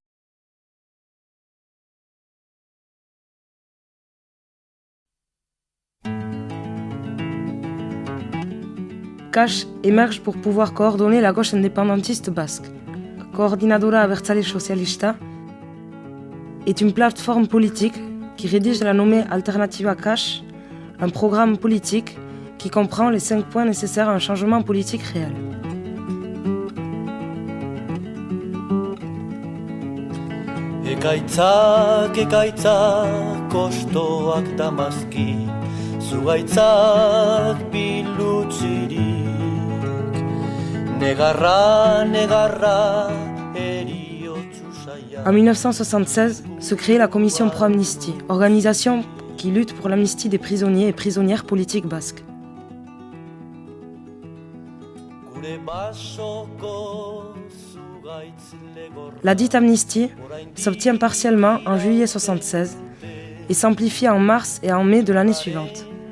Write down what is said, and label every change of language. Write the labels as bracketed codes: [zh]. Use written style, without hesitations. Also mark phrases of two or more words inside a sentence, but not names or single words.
[fr] CAS émerge pour pouvoir coordonner la gauche indépendantiste basque. Coordinadora Abertzale Socialista est une plateforme politique qui rédige la nommée Alternativa CAS, un programme politique qui comprend les 5 points nécessaires à un changement politique réel. [eu] Ekaitzak, ekaitzak, kostoak damazki, zugaitzak bilutzirik, negarra, negarra, eriotzu saia. [fr] En 1976, se crée la Commission Pro-Amnistie, organisation qui lutte pour l'amnistie des prisonniers et prisonnières politiques basques. La dite amnistie s'obtient partiellement en juillet 1976 et s'amplifie en mars et en mai de l'année suivante.